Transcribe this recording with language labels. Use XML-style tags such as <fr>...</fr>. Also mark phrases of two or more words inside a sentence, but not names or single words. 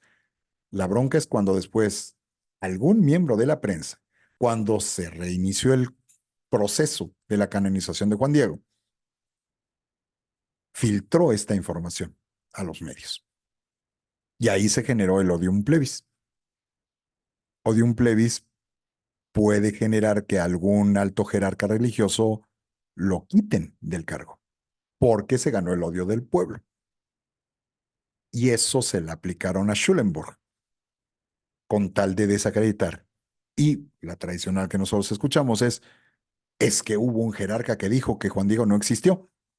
<es>La bronca es cuando después algún miembro de la prensa, cuando se reinició el proceso de la canonización de Juan Diego, filtró esta información a los medios. Y ahí se generó el</es> <la>odium plebis. Odium plebis</la> <es>puede generar que algún alto jerarca religioso lo quiten del cargo, porque se ganó el odio del pueblo. Y eso se le aplicaron a Schulenburg, con tal de desacreditar. Y la tradicional que nosotros escuchamos es que hubo un jerarca que dijo que Juan Diego no existió.</es>